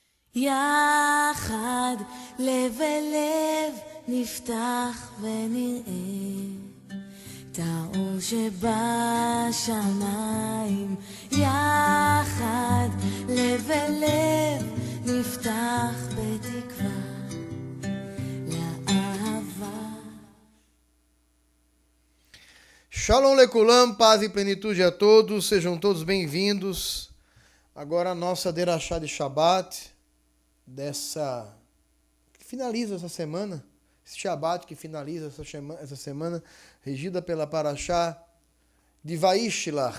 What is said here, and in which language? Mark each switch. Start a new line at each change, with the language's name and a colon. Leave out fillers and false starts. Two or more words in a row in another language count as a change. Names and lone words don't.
Hebrew: יחד לב אל לב נפתח ונראה את האור שבשמיים. יחד לב אל לב נפתח בתקווה לאהבה. שלום לכולם,
Portuguese: paz e plenitude a todos, sejam todos bem-vindos. Agora a nossa Derashá de Shabbat, que finaliza essa semana, esse Shabbat que finaliza essa semana, regida pela Parashá de Vaishlach.